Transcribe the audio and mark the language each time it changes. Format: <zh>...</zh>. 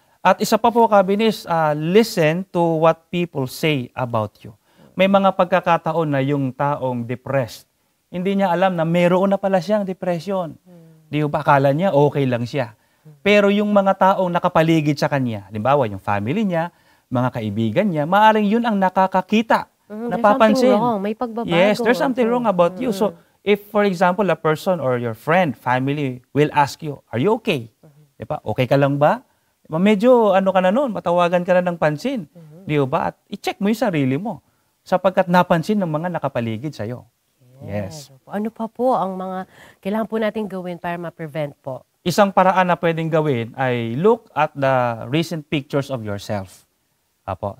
<tl>At isa pa po,</tl> <en>Kabinis, listen to what people say about you.</en> <tl>May mga pagkakataon na yung taong depressed, hindi niya alam na mayroon na pala siyang depression. Di ba? Akala niya okay lang siya. Pero yung mga taong nakapaligid sa kanya, halimbawa yung family niya, mga kaibigan niya, maaring yun ang nakakakita, napapansin.</tl> <en>There's something wrong.</en> <tl>May pagbabago.</tl> <en>Yes, there's something wrong about you. So, if for example, a person or your friend, family will ask you, are you okay?</en> <tl>Di ba? Okay ka lang ba? Medyo ano ka na nun, matawagan ka na ng pansin. Di ba? At i-check mo yung sarili mo sapagkat napansin ng mga nakapaligid sa'yo. Yes. Ano pa po ang mga kailangan po natin gawin para ma-prevent po? isang paraan na pwedeng gawin ay</tl> <en>look at the recent pictures of yourself. Apo.</en>